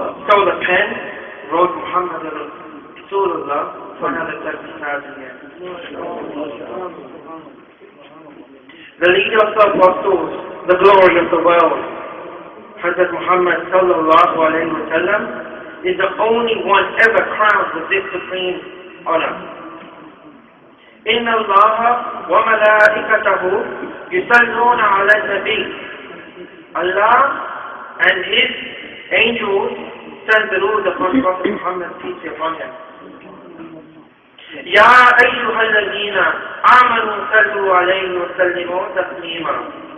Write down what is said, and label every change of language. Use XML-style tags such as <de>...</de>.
<en>So the pen wrote Muhammad Rasulullah for another 30,000 years. The leader of the apostles, the glory of the world, Hazrat Muhammad sallallahu alayhi wa sallam, is the only one ever crowned with this supreme honor.</en> <ar>إن الله وملائكته يصلون على النبي.</ar> <en>Allah and His angels send the Lord upon Prophet Muhammad, peace be upon him.</en> <ar>يا أيها الذين آمنوا صلوا عليه وسلموا تسليما.</ar>